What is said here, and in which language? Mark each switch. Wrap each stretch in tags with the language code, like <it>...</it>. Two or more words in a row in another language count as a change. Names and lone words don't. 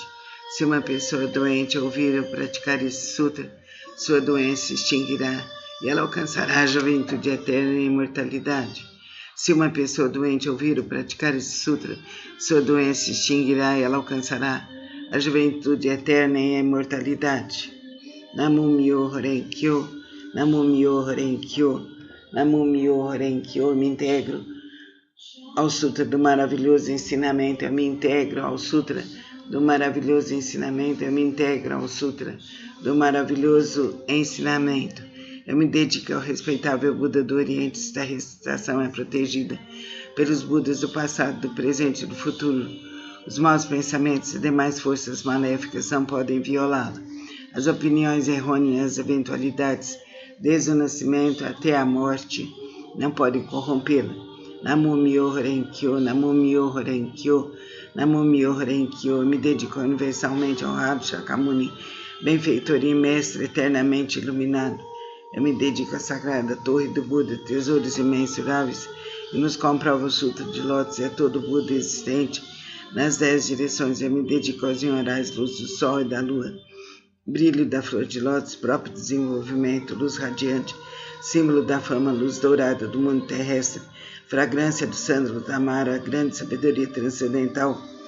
<pt>Se uma pessoa doente ouvir ou praticar esse sutra, sua doença se extinguirá e ela alcançará a juventude eterna e a imortalidade. Se uma pessoa doente ouvir ou praticar esse sutra, sua doença se extinguirá e ela alcançará a juventude eterna e a imortalidade.</pt> <ja>南無妙法蓮華経、南無妙法蓮華経、南無妙法蓮華経.</ja> <pt>Eu me integro ao Sutra do maravilhoso ensinamento, eu me integro ao Sutra do maravilhoso ensinamento, eu me integro ao Sutra do maravilhoso ensinamento. Eu me dedico ao respeitável Buda do Oriente. Esta recitação é protegida pelos Budas do passado, do presente e do futuro. Os maus pensamentos e demais forças maléficas não podem violá-la. As opiniões errôneas, as eventualidades, desde o nascimento até a morte, não podem corrompê-la.</pt> <ja>南無妙法蓮華経、南無妙法蓮華経、南無妙法蓮華経.</ja> <pt>Eu me dedico universalmente ao honrado Shakyamuni, benfeitor e mestre eternamente iluminado. Eu me dedico à sagrada torre do Buda, tesouros imensuráveis, e nos comprova o Sutra de Lótus e a todo Buda existente nas 10 direções. Eu me dedico aos Nyorais, luz do sol e da lua, brilho da flor de lótus, próprio desenvolvimento, luz radiante, símbolo da fama, luz dourada do mundo terrestre, fragrância do sândalo da Mara, grande sabedoria transcendental,</pt>